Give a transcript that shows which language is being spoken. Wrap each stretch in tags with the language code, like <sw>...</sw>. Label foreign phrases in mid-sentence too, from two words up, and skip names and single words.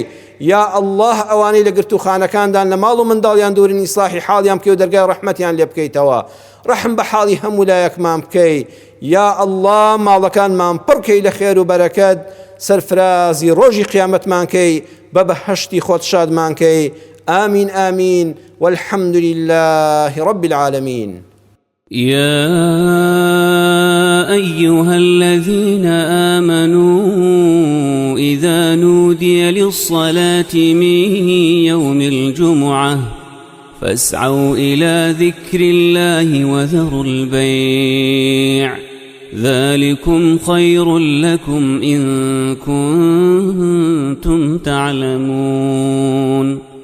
<ckb>یا ئەڵڵاه ئەوانەی لە گرتوخانەکاندان لە ماڵ و منداڵیان دوورن ئیسلاحی حاڵیان بکەی و دەرگای ڕەحمەتیان لێ بکەیتەوە، ڕەحم بە حاڵی هەموو لایەکمان بکەی. یا ئەڵڵاه ماڵەکانمان پڕکەی لە خێر و بەرەکەت، سەرفرازی ڕۆژی قیامەتمان کەی، بە بەهەشتی خۆت شادمان کەی.</ckb> <ar>آمين آمين والحمد لله رب العالمين. يا أيها الذين آمنوا إذا نودي للصلاة من يوم الجمعة فاسعوا إلى ذكر الله وذروا البيع ذلكم خير لكم إن كنتم تعلمون.</ar>